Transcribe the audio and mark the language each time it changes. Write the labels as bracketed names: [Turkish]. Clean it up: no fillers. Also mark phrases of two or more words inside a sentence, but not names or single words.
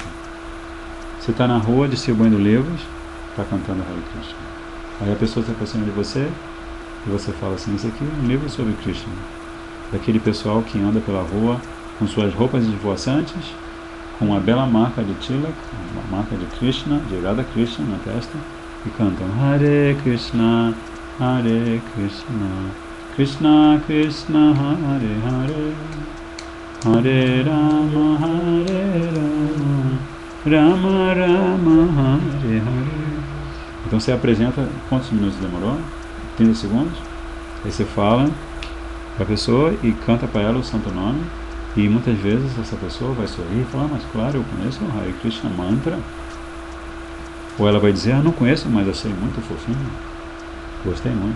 [Portuguese] Você está na rua distribuindo livros, está cantando Hare Krishna. Aí a pessoa se aproxima de você e você fala assim, isso aqui é um livro sobre Krishna. Daquele pessoal que anda pela rua com suas roupas esvoaçantes, com uma bela marca de Tilak, uma marca de Krishna, de Radha Krishna na testa, e cantam [Sanskrit] Hare Krishna, Krishna Krishna, Hare Hare, Hare Rama, Rama Rama, Hare Hare. [Portuguese] Então você apresenta, quantos minutos demorou? 30 segundos? Aí você fala para a pessoa e canta para ela o santo nome. E muitas vezes essa pessoa vai sorrir e falar, mas claro, eu conheço o Hare Krishna Mantra. Ou ela vai dizer, não conheço, mas achei muito fofinho, gostei muito.